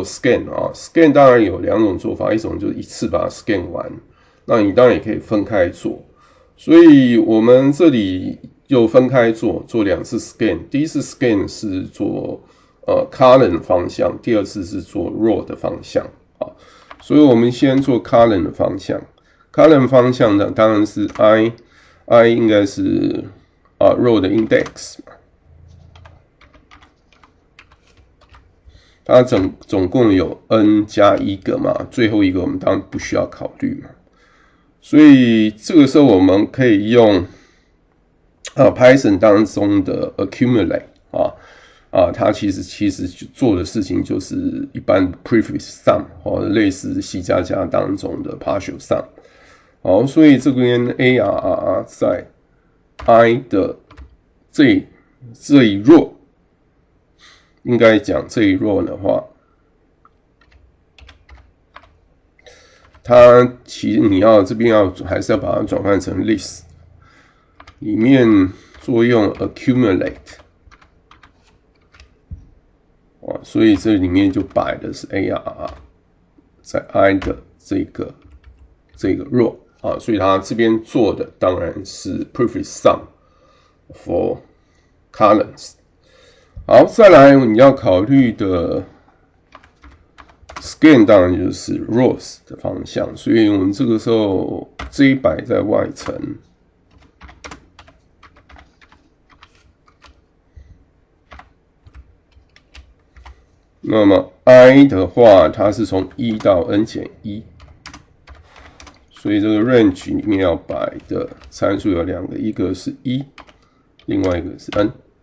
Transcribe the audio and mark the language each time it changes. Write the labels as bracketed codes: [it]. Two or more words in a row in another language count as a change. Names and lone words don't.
[zh] scan 啊 ，scan 當然有2種做法，一種就是一次把它 scan 完，那你當然也可以分開做，所以我們這裡就分開做2次 scan， 第一次 scan 是做column 方向，第二次是做 row 的方向啊，所以我們先做 column 的方向 ，column 方向呢當然是 i 應該是row 的 index。它總共有 n 加1個嘛，最後一個我們當然不需要考慮嘛，所以這個時候我們可以用 Python 當中的 accumulate 它其實做的事情就是一般 [en] prefix sum [zh] 類似 C++ 當中的 [en] partial sum。 [zh] 好，所以這邊 ARR 在 i 的這一 row。應該講這一 row 的話，它其實你要這邊還是要把它轉換成 list， 裡面作用 accumulate，所以這裡面就擺的是 ARR 在 i 的這個 row 啊，所以它這邊做的當然是 [en] prefix sum for columns。 [zh] 好，再來你要考慮的 scan 當然就是 rows 的方向，所以我們這個時候 J 擺在外層，那麼 i 的話，它是從1到 n 減1，所以這個 range 裡面要擺的參數有2個，一個是1，另外一個是 n。